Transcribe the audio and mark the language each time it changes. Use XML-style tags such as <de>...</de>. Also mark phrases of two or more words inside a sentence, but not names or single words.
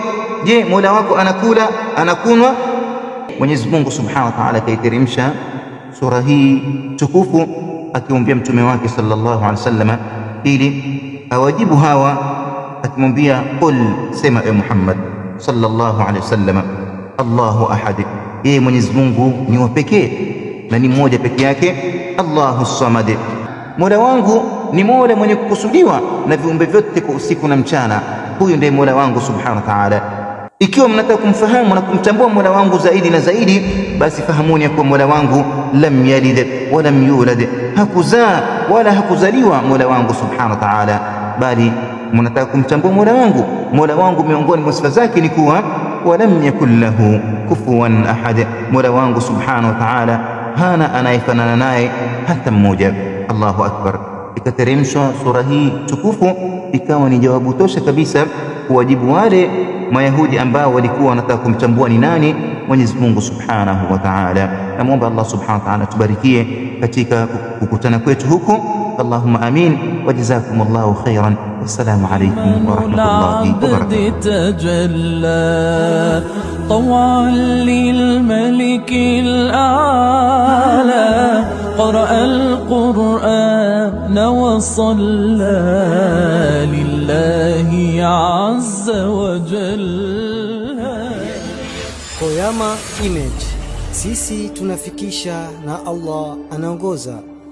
<sw>Je, Mola wako anakula, anakunwa? Mwenyezi Mungu</sw> <ar>سبحانه وتعالى</ar> <sw>kaiteremsha sura hii tukufu akimwambia mtume wake</sw> <ar>صلى الله عليه وسلم</ar> <sw>ili awajibu hawa, akimwambia qul, sema e Muhammad</sw> <ar>صلى الله عليه وسلم, الله أحد,</ar> <sw>yeye Mwenyezi Mungu ni wa pekee na ni mmoja pekee yake.</sw> <ar>الله الصمد,</ar> <sw>Mola wangu ni Mola mwenye kukusudiwa na viumbe vyote kwa usiku na mchana. Huyu ndiye Mola wangu</sw> <ar>سبحانه وتعالى.</ar> <sw>Ikiwa mnataka kumfahamu na kumtambua Mola wangu zaidi na zaidi, basi fahamuni ya kuwa Mola wangu</sw> <ar>لم يلد ولم يولد,</ar> <sw>hakuzaa wala hakuzaliwa Mola wangu</sw> <ar>سبحانه وتعالى.</ar> <sw>Bali mnataka kumtambua Mola wangu miongoni mwa sifa zake ni kuwa</sw> <ar>ولم يكن له كفوا أحد,</ar> <sw>Mola wangu</sw> <ar>سبحانه وتعالى</ar> <sw>hana anayefanana naye hata mmoja.</sw> <ar>الله أكبر.</ar> <sw>Ikateremshwa sura hii tukufu ikawa ni jawabu tosha kabisa kuwajibu wale Mayahudi ambao walikuwa wanataka kumtambua ni nani Mwenyezi Mungu</sw> <ar>سبحانه وتعالى.</ar> <sw>Namuomba Allah</sw> <ar>سبحانه وتعالى</ar> <sw>tubarikie katika kukutana kwetu huku.</sw> <ar>اللهم آمين وجزاكم الله خيرا. والسلام عليكم ورحمة الله وبركاته. طوعا للملك الأعلى قرأ القرآن وصلى لله عز وجل.</ar> <sw>Qoyama Image, sisi tunafikisha na Allah anaongoza.</sw>